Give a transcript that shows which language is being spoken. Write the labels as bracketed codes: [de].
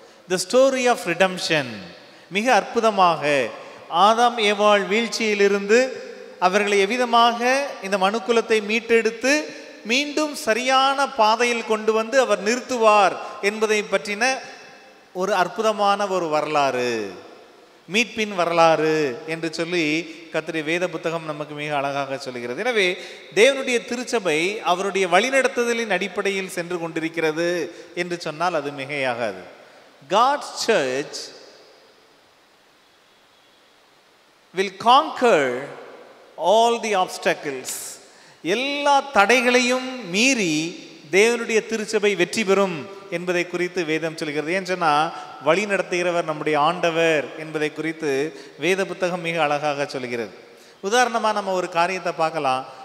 [en] The story of redemption. [ta] மிக அற்புதமாக ஆதாம் ஏவாள் வீழ்ச்சியிலிருந்து அவர்களை எவ்விதமாக இந்த மனுக்குலத்தை மீட்டெடுத்து மீண்டும் சரியான பாதையில் கொண்டு வந்து அவர் நிறுத்துவார் என்பதை பற்றின ஒரு அற்புதமான ஒரு வரலாறு, மீட்பின் வரலாறு என்று சொல்லி கர்த்தருடைய வேத புத்தகம் நமக்கு மிக அழகாக சொல்கிறது. எனவே தேவனுடைய திருச்சபை அவருடைய வழிநடத்துதலின் அடிப்படையில் சென்று கொண்டிருக்கிறது என்று சொன்னால் அது மிகையாகாது. [en] God's church will conquer all the obstacles. [ta] எல்லா தடைகளையும் மீறி தேவனுடைய திருச்சபை வெற்றி பெறும் என்பதை குறித்து வேதம் சொல்கிறது. ஏன்னு சொன்னால், வழி நடத்துகிறவர் நம்முடைய ஆண்டவர் என்பதை குறித்து வேத புத்தகம் மிக அழகாக சொல்கிறது. உதாரணமாக நம்ம ஒரு காரியத்தை பார்க்கலாம்.